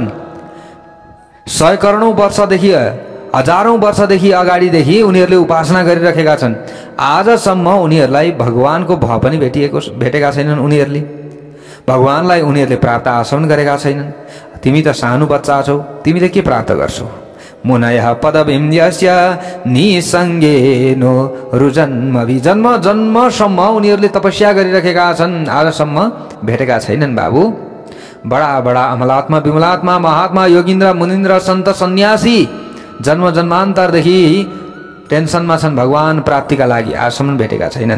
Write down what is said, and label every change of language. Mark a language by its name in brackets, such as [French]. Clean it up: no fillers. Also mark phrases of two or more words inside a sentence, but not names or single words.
[Nepali] 100 करोडौं वर्षदेखि, हजारौं वर्षदेखि अगाडिदेखि उनीहरूले उपासना गरिरहेका छन्। आजसम्म उनीहरूलाई भगवानको भ पनि भेटेका छैनन्। उनीहरूले भगवानलाई उनीहरूले प्राप्त आचरण गरेका छैनन्। तिमी त सानो बच्चा छौ, तिमीले के प्राप्त गर्छौ? [Sanskrit] मुनयः पदवीं यस्य निसङ्गेनो रुजन्मभि, [Nepali] जन्म जन्मसम्म उनीहरूले तपस्या गरिरहेका छन्, आजसम्म भेटेका छैनन्। बाबु, बडा बडा अमलात्मा विमलात्मा महात्मा योगिन्द्र मुनिन्द्र सन्त सन्यासी जन्म जन्मान्तरदेखि टेन्सनमा छन् भगवान प्राप्तिका लागि, आजसम्म भेटेका छैनन्।